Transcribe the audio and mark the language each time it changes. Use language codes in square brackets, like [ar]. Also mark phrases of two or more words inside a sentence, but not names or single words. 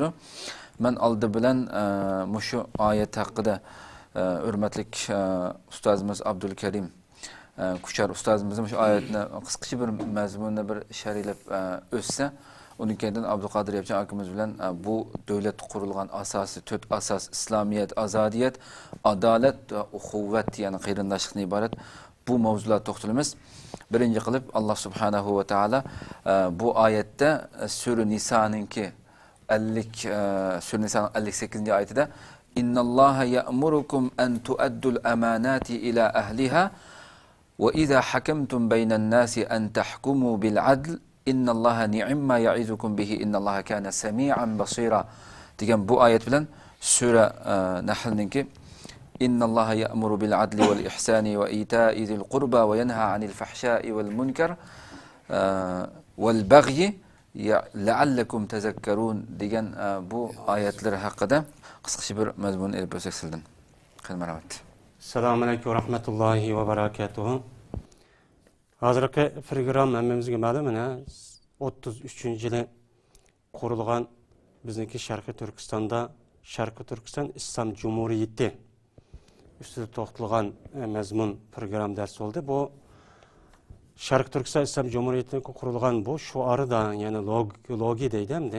[uz] Men oldi bilan shu oyat haqida hurmatli ustozimiz Abdulkarim Kuchar ustozimizning shu oyatni qisqacha bir mazmunni bir sharhlab o'tsa, undan keyin Abduqodir Yapchan akamiz bilan bu davlat qurilgan asosi 4 asos: islomiyat, azodiyat, adolat va uxuvvat, ya'ni qarindoshlikdan iborat bu mavzular to'xtalamiz. Birinchi qilib [ar] الله سبحانه وتعالى [uz] bu oyatda Sura Niso'ninki 58-oyatida [ar] إن الله يأمركم أن تؤدوا الأمانات إلى أهلها وَإِذَا حَكَمْتُمْ بَيْنَ النَّاسِ أَنْ تَحْكُمُوا بِالْعَدْلِ إِنَّ اللَّهَ نِعِمَّا يَعِظُكُمْ بِهِ إِنَّ اللَّهَ كَانَ سَمِيعًا بَصِيرًا [uz] degan bu oyat bilan Sura Nahlninki [ar] إِنَّ اللَّهَ يَأْمُرُ بِالْعَدْلِ وَالْإِحْسَانِ وَإِيتَاءِ ذِي الْقُرْبَى وَيَنْهَى عَنِ الْفَحْشَاءِ وَالْمُنكَرِ وَالْبَغْيِ لَعَلَّكُمْ تَذَكَّرُونَ [uz] degan bu oyatlar haqida qisqacha bir mazmun elib o'tsak sizdan. Rahmat. [ar] السلام عليكم ورحمة الله وبركاته. [uz] Hozirgi program hammamizga ma'lum, 33-yili qurilgan bizniki Sharqiy Turkistonda Sharqiy Turkiston Islom Cumhuriyeti ustida to'xtalgan mazmun program dars bo'ldi. Bu Sharqiy Turkiston Islom Cumhuriyetining qurilgan bu shuarida, ya'ni logi deydimdi.